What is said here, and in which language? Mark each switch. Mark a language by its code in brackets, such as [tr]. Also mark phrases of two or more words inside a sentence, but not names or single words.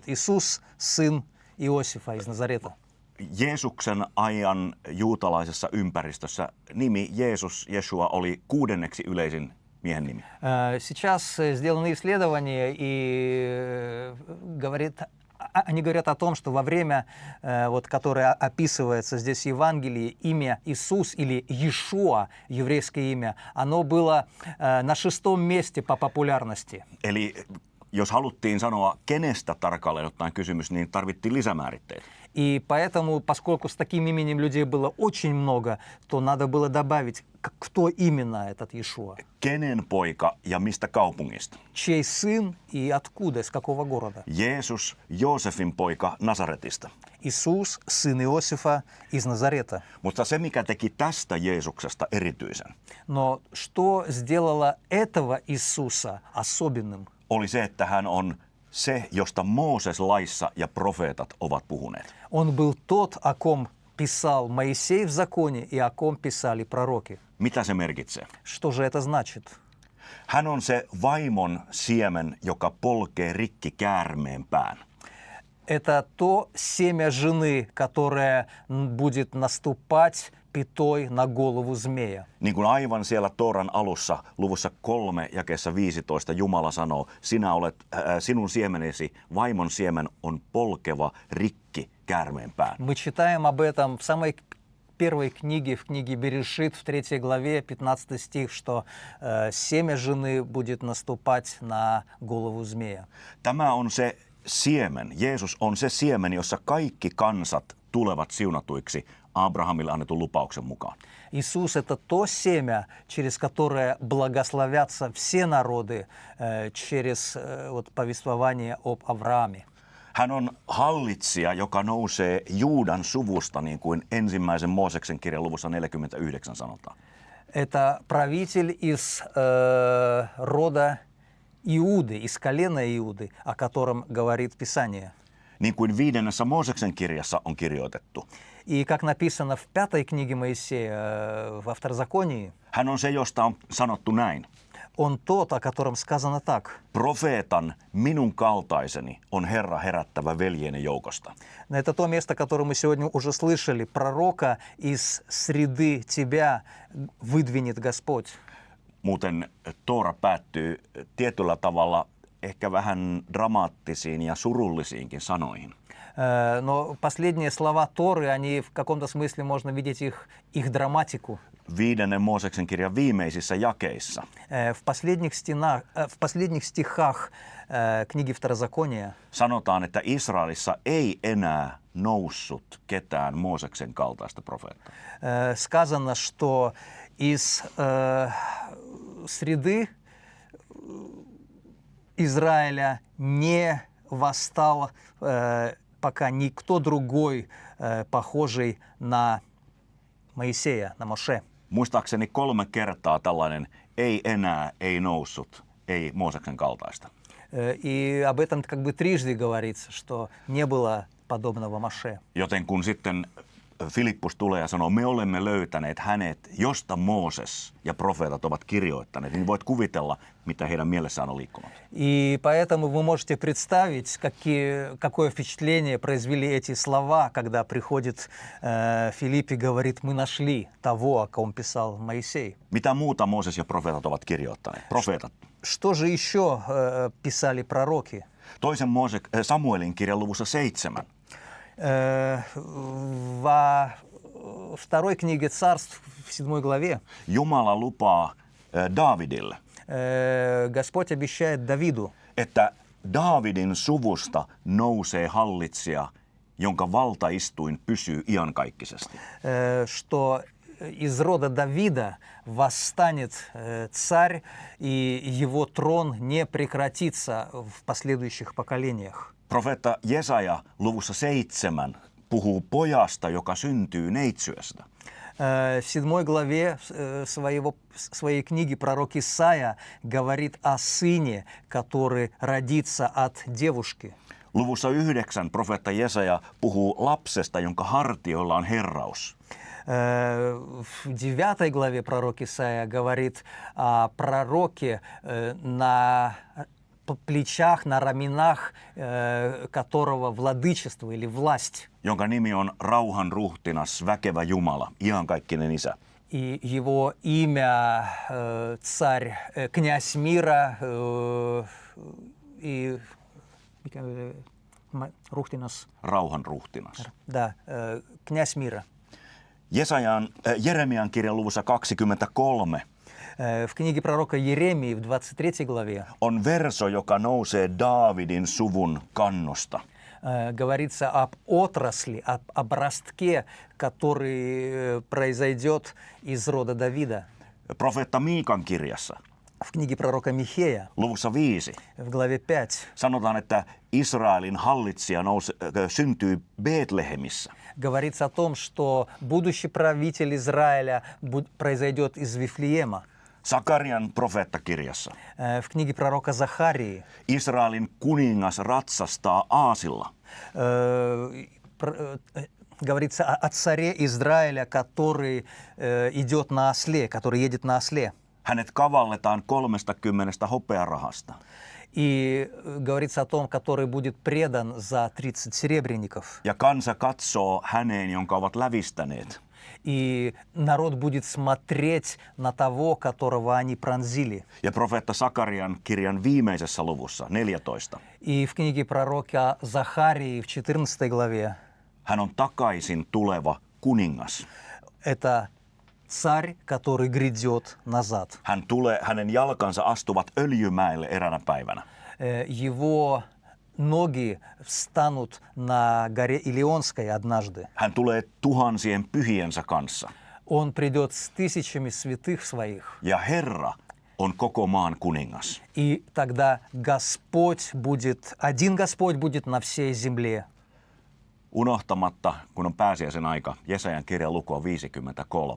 [ru] Иисус, сын Иосифа из Назарета. [fi] Jeesuksen ajan juutalaisessa ympäristössä nimi Jeesus, Jeshua, oli 6. yleisin miehen nimi. [ru] Сейчас сделаны исследования, и они говорят о том, что во время, которое описывается здесь в Евангелии, имя Иисус или Иешуа, еврейское имя, оно было на 6. месте по популярности. [fi] Eli jos haluttiin sanoa, kenestä tarkalleen ottaen kysymys, niin tarvittiin lisämääritteet. [ru] И поэтому, поскольку с таким именем людей было очень много, то надо было добавить, кто именно этот Иешуа. [fi] Kenen poika ja mistä kaupungista? [ru] Чей сын и откуда, из какого города? [fi] Jeesus, Joosefin poika Nasaretista. [ru] Иисус, сын Иосифа из Назарета. [fi] Mutta se, mikä teki tästä Jeesuksesta erityisen, [ru] Но что сделало этого Иисуса особенным? [fi] oli se, että hän on se, josta Mooses laissa ja profeetat ovat puhuneet. [ru] Он был тот, о ком писал Моисей в законе и о ком писали пророки. [fi] Mitä se merkitsee? [ru] Что же это значит? [fi] Hän on se vaimon siemen, joka polkee rikki käärmeen pään. [ru] Это то семя жены, которое будет наступать пятой на голову змея. [fi] Niin kuin aivan siellä Tooran alussa, luvussa 3 jakeessa 15, Jumala sanoo, sinun siemenesi, vaimon siemen on polkeva rikki käärmeen pään. [ru] Мы читаем об этом в самой первой книге, в книге Берешит, в 3 главе, 15 стих, что семя жены будет наступать на голову змея. [fi] Tämä on se siemen. Jeesus on se siemen, jossa kaikki kansat tulevat siunatuiksi Abrahamille annetun lupauksen mukaan. [ru] Иисус – это то семя, через которое благословятся все народы через повествование об Аврааме. [fi] Hän on hallitsija, joka nousee Juudan suvusta, niin kuin ensimmäisen Mooseksen kirjan luvussa 49 sanotaan. [ru] Это правитель из рода Иуды, из колена Иуды, о котором говорит Писание. [fi] Niin kuin 5. Mooseksen kirjassa on kirjoitettu. [ru] И как написано в 5 книге Моисея, во Второзаконии, [fi] Hän on se, josta on sanottu näin. [ru] он тот, о котором сказано так. [fi] Profeetan minun kaltaiseni on Herra herättävä veljeni joukosta. [ru] Это то место, которое мы сегодня уже слышали. Пророка из среды тебя выдвинет Господь. [fi] Muuten Toora päättyy tietyllä tavalla ehkä vähän dramaattisiin ja surullisiinkin sanoihin. [ru] Но последние слова Торы, они в каком-то смысле можно видеть их драматику. [fi] 5. Mooseksen kirjan viimeisissä jakeissa [ru] В последних стихах книги Второзакония [fi] sanotaan, että Israelissa ei enää noussut ketään Mooseksen kaltaista profeettaa. [ru] сказано, что из среды Израиля не восстал пока никто другой, похожий на Моисея, на Моше. [fi] Muistaakseni 3 kertaa tällainen ei enää, ei noussut, ei Mooseksen kaltaista. [ru] И об этом как бы трижды говорится, что не было подобного Моше. [fi] Joten kun sitten Filippus tulee ja sanoo, me olemme löytäneet hänet, josta Mooses ja profeetat ovat kirjoittaneet, niin voit kuvitella, mitä heidän mielessään on liikkunut. [ru] И поэтому вы можете представить, какое впечатление произвели эти слова, когда приходит Филипп и говорит, мы нашли того, о ком писал Моисей. [fi] Mitä muuta Mooses ja profeetat ovat kirjoittaneet? Profeetat. [ru] Что же еще писали пророки? [fi] Toisen Samuelin kirjan luvussa 7. [ru] Во второй книге Царств, в 7 главе, [fi] Jumala lupaa Daavidille, [ru] Господь обещает Давиду, [fi] että Daavidin suvusta nousee hallitsija, jonka valtaistuin pysyy iankaikkisesti. [ru] что из рода Давида восстанет царь, и его трон не прекратится в последующих поколениях. [fi] Profeetta Jesaja luvussa 7 puhuu pojasta, joka syntyy neitsyöstä. [ru] В 7 главе своей книги пророк Исаия говорит о сыне, который родится от девушки. [fi] Luvussa 9 profeetta Jesaja puhuu lapsesta, jonka hartioilla on herraus. [ru] В 9 главе пророк Исаия говорит о пророке на плечах, на раменах которого владычество или власть. [fi] Jonka nimi on rauhan ruhtinas, väkevä Jumala, iankaikkinen Isä. [ru] И его имя царь, князь мира и Рухтинас. [fi] Rauhan ruhtinas. [ru] Да, князь мира. [fi] Jeremian kirjan luvussa 23 [ru] В книге пророка Еремии в 23 главе [fi] on verso, joka nousee Daavidin suvun kannosta. [ru] говорится об отрасли, об ростке, который произойдет из рода Давида. [fi] Profeetta Miikan kirjassa [ru] В книге пророка Михея [fi] luvussa 5 [ru] в главе 5 [fi] sanotaan, että Israelin hallitsija syntyy Betlehemissä. [ru] говорится о том, что будущий правитель Израиля произойдет из Вифлеема. [fi] Sakarian profeettakirjassa [ru] В книге пророка Захарии [fi] Israelin kuningas ratsastaa aasilla. [ru] Говорится о царе Израиля, который идет на осле, который едет на осле. [fi] Hänet kavalletaan 30 hopearahasta. [ru] И говорится о том, который будет предан за 30 серебряников. [fi] Ja kansa katsoo häneen, jonka ovat lävistäneet. [ru] И народ будет смотреть на того, которого они пронзили. [fi] Ja profeetta Sakarian kirjan viimeisessä luvussa, 14. [ru] И в книге пророка Захарии в 14 главе [fi] Hän on takaisin tuleva kuningas. [ru] это царь, который грядет назад. [fi] Hänen jalkansa astuvat öljymäelle eräänä päivänä. [ru] Его ноги встанут на горе Илионской однажды. [fi] Hän tulee tuhansien pyhiensä kanssa. [ru] Он придет с тысячами святых своих. [fi] Ja Herra on koko maan kuningas. [ru] И тогда один Господь будет на всей земле. [fi] Unohtamatta, kun on pääsiäisen aika, Jesajan kirjan luku on 53.